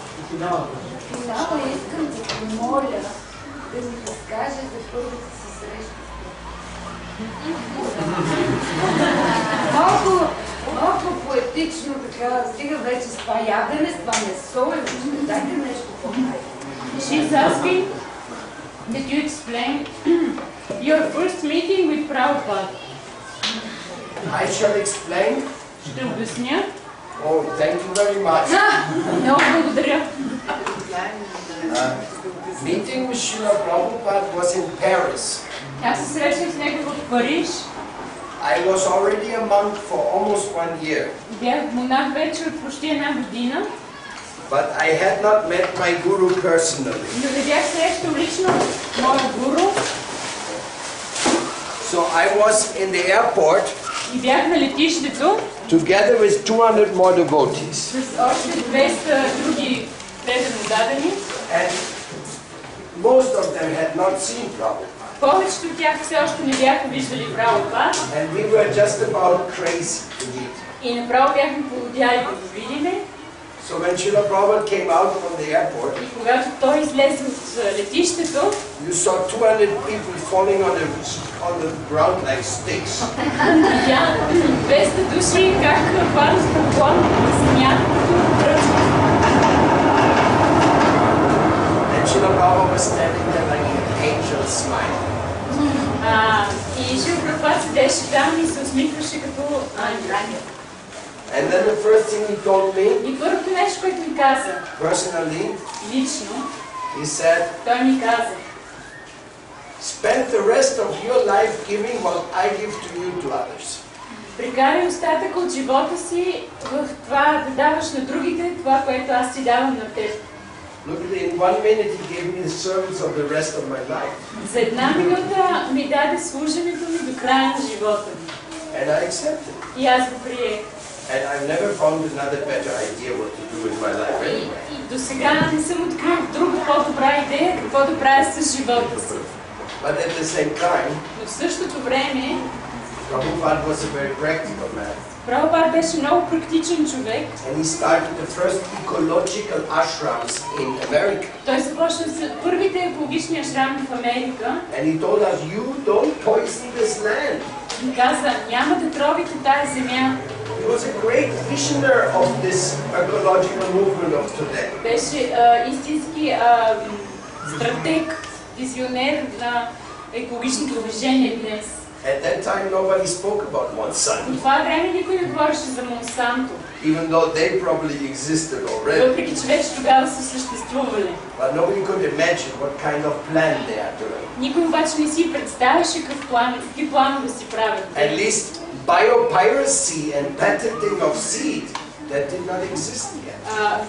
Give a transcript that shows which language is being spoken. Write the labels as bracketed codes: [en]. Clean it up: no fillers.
[bg] Финално искам да помоля да ми разкаже за първата си среща. Малко поетично така, стига вече с това ядене, с това месо и въобще, дайте нещо по-най. [en] She's asking that you explain your first meeting with Prabhupada. I shall explain. [bg] Ще обясня. [en] Oh, thank you very much. [bg] Много благодаря. [en] Meeting with Srila Prabhupada was in Paris. [bg] Аз се срещнах с него в Париж. [en] I was already a monk for almost 1 year. [bg] Бях монах вече от почти една година. [en] But I had not met my guru personally. [bg] Но не бях срещал лично моя гуру. [en] So I was in the airport. [bg] И бях на летището. [en] Together with 200 more devotees. [bg] С още 200 други преданодадени. [en] And most of them had not seen Prabhupada. [bg] Повечето от тях все още не бяха виждали Прабхупад. [en] And we were just about crazy to meet. [bg] И направо бяхме полудяли да го видиме. [en] So when Srila Prabhupada came out from the airport, [bg] и когато той излезе от летището, [en] you saw 200 people falling on the ground like sticks. [bg] видя 200 души как падат в поклон на земята като пръчки. [en] And Srila Prabhupada was standing there like an angel smiling. [bg] И Шрила Прабхупад седеше там и се усмихваше като ангел. [en] And then the first thing he told me, [bg] и първото нещо, което ми каза, [en] personally, [bg] лично, [en] he said, [bg] той ми каза, [en] spend the rest of your life giving what I give to you to others. [bg] Прекарай остатък от живота си в това да даваш на другите това, което аз ти давам на теб. [en] Look, in 1 minute he gave me the service of the rest of my life. [bg] За една минута ми даде служенето ми до края на живота ми. [en] And I accepted. [bg] И аз го приех. [en] And I've never found another better idea what to do with my life anyway. [bg] И до сега не съм открил друга по-добра идея какво да правя с живота си. [en] But at the same time, [bg] но в същото време, [en] Prabhupada was a very practical man. [bg] Прабхупад беше много практичен човек. [en] And he started the first ecological ashrams in America. [bg] Той започна с първите екологични ашрами в Америка. [en] And he told us, you don't poison this land. [bg] И каза, няма да тровите тая земя. [en] He was a great visionary of this ecological movement of today. [bg] Беше истински стратег визионер на екологичното движение днес. [en] At that time, nobody spoke about [bg] По [en] Monsanto, [bg] това време никой не говореше за Монсанто, [en] even though they probably existed already. [bg] въпреки че вече тогава са съществували. [en] But nobody could imagine what kind of plan they are doing. [bg] Никой обаче не си представяше какви планове си правят. [en] At least biopiracy and patenting of seed, that did not exist yet.